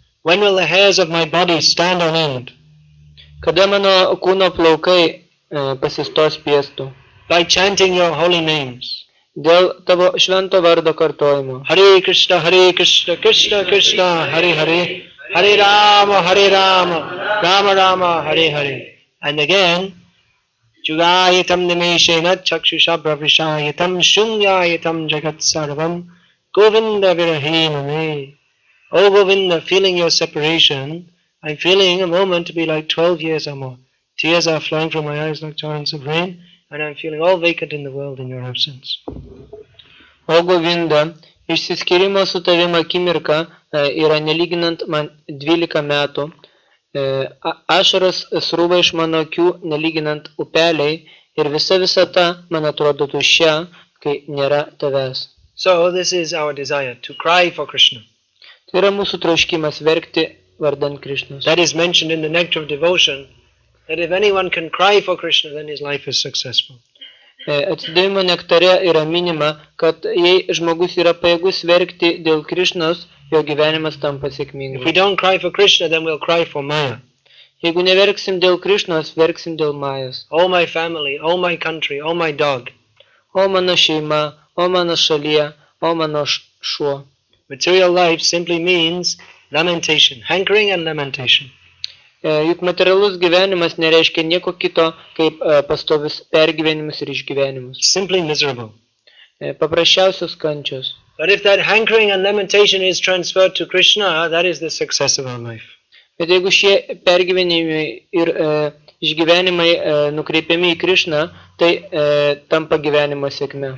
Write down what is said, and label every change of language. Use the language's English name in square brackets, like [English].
[English] When will the hairs of my body stand on end? [Lithuanian] Kada mano kūno plaukai pasistos piestų, [English] By chanting your holy names. [Lithuanian] dėl tavo švento vardo kartojimo. [Sanskrit] Hare Krishna, Krishna Krishna, Hare Hare, Hare Rama, Rama Rama, Hare Hare. [English] And again, [Sanskrit] Jugayatam Nimeshena Chakshusha Bravishayatam Shunyayatam Jagat Sarvam Govinda Virahimame. [English] Oh Govinda, feeling your separation, I'm feeling a moment to be like 12 years or more. Tears are flowing from my eyes like torrents of rain, and I'm feeling all vacant in the world in your absence. [Lithuanian] O Govinda, išsiskyrimo su tavim akimirka yra nelyginant man 12 metų. Ašaros srūva iš mano akių nelyginant upeliai ir visa visata man atrodo tuščia, kai nėra tavęs. [English] So this is our desire, to cry for Krishna. [Lithuanian] Tai yra mūsų troškimas verkti vardan Krishnos. [English] That is mentioned in the Nectar of Devotion, that if anyone can cry for Krishna, then his life is successful. [Lithuanian] Atsidavimo nektare yra minima, kad jei žmogus yra pajėgus verkti dėl Krishnos, jo gyvenimas tampa [English] If we [Lithuanian] sėkmingas. [English] don't cry for Krishna, then we'll cry for Maya. [Lithuanian] Jeigu neverksim dėl Krishnos, verksim dėl Majos. [English] Oh my family, oh my country, oh my dog. [Lithuanian] O mano šeima, o mano šalyje, o mano šuo. [English] Material life simply means lamentation, hankering and lamentation. [Lithuanian] Juk materialus gyvenimas nereiškia nieko kito, kaip pastovius pergyvenimus ir išgyvenimus. [English] Simply miserable. [Lithuanian] Paprasčiausios kančios. [English] But if that hankering and lamentation is transferred to Krishna, that is the success of our life. [Lithuanian] Bet jeigu šie pergyvenimai ir išgyvenimai nukreipiami į Krishną, tai tampa gyvenimo sėkme.